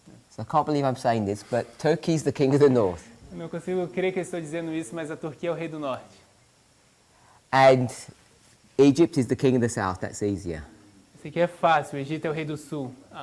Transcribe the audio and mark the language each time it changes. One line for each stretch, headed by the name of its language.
English: So I can't believe I'm saying this, but Turkey's the king of the north.
Portuguese: Eu não consigo crer que eu estou dizendo isso, mas a Turquia é o rei do norte.
English: And Egypt is the king of the south. That's easier.
Portuguese: Esse aqui é fácil, o Egito é o rei do sul.